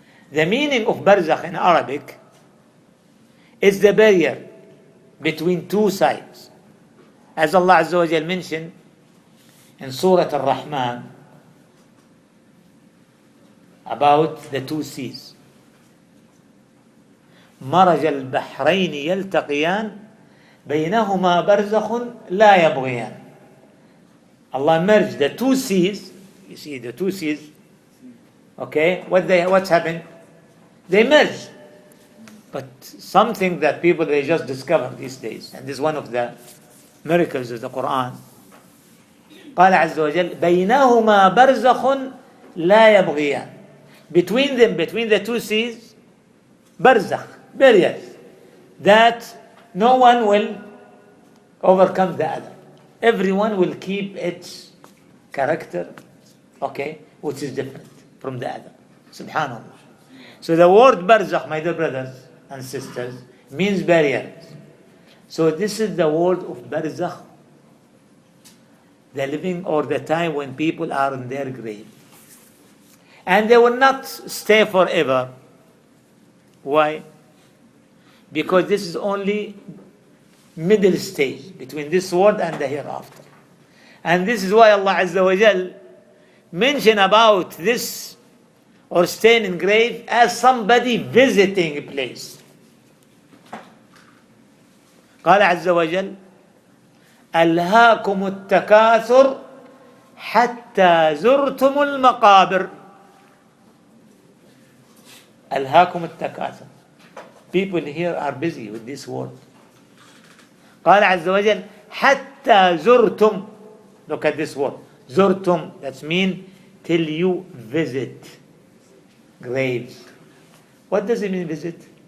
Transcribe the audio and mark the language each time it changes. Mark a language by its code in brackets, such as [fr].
[en] The meaning of Barzakh in Arabic is the barrier between two sides. As Allah Azza wa Jal mentioned in Surah Al-Rahman about the two seas. [ar] مرج البحرين يلتقيان بينهما برزخ لا يبغيان. [en] Allah merged the two seas. You see the two seas. Okay, what's happened? They merged. But something that people they just discovered these days, and this is one of the miracles of the Quran. [ar] قال عز وجل بينهما برزخ لا يبغيان. [en] Between them, between the two seas, barzakh, barriers, that no one will overcome the other. Everyone will keep its character, okay, which is different from the other. Subhanallah. So the word barzakh, my dear brothers and sisters, means barriers. So this is the world of barzakh, the living or the time when people are in their grave. And they will not stay forever. Why? Because this is only middle stage between this world and the hereafter. And this is why Allah Azza wa Jal mentioned about this or staying in grave as somebody visiting a place. [ar] قال عز وجل ألهاكم التكاثر حتى زرتم المقابر. ألهاكم التكاثر. [en] People here are busy with this word. [ar] قال عز وجل حتى زرتم. [en] Look at this word. [ar] زرتم. [en] That means till you visit graves. What does it mean visit?